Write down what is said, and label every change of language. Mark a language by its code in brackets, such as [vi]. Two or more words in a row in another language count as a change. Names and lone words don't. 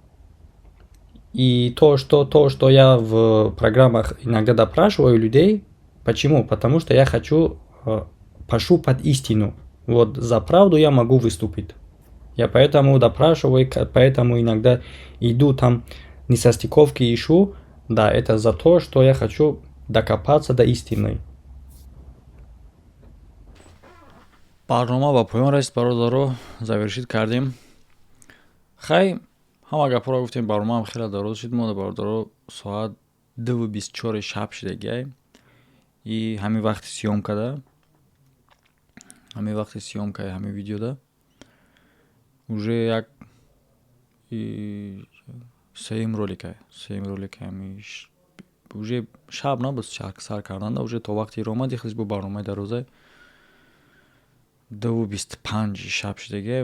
[ru] И то, что я в программах иногда допрашиваю людей, Почему? Потому что я хочу пошукать истину. Вот за правду я могу выступить. Я поэтому допрашиваю, поэтому иногда иду там несостыковки ищу. Да, это за то, что я хочу докопаться до истины. [tg] барнома ба поён расид, бародаро, завершид кардем. Хай ҳама гапҳоро гуфтем, барномаам хеле дароз шид. Мо бародаро соат 2:24 шаб шидагиай. И ҳамин вақти съёмкада, ҳамин видеода уже як сеюм роликай, уже шаб набуд сар карданда, уже то вақти ромади хизиш бо барномаи дарозай 2:25 шаб шидагиай.